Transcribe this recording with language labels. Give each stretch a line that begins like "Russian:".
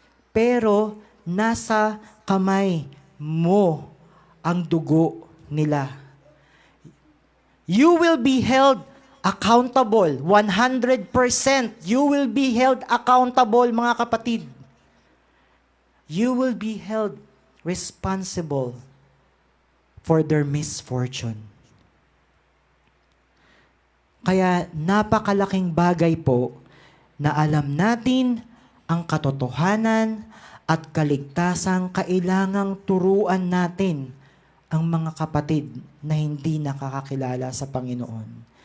Filipino: Pero nasa kamay mo ang dugo nila.
English: You will be held accountable, 100%. You will be held accountable,
Filipino: mga kapatid.
English: You will be held responsible for their misfortune.
Filipino: Kaya napakalaking bagay po na alam natin ang katotohanan at kaligtasang kailangang turuan natin ang mga kapatid na hindi nakakakilala sa Panginoon.